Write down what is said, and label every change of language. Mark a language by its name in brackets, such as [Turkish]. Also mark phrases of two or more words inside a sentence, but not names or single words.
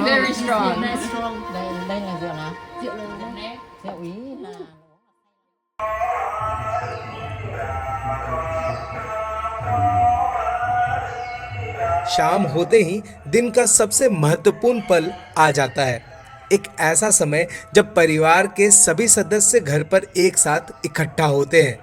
[English] Very strong. Very strong. [Vietnamese] Đây là rượu nào? Rượu là Rượu Ý là [Hindi] शाम होते ही दिन का सबसे महत्वपूर्ण पल आ जाता है। एक ऐसा समय जब परिवार के सभी सदस्य घर पर एक साथ इकट्ठा होते हैं।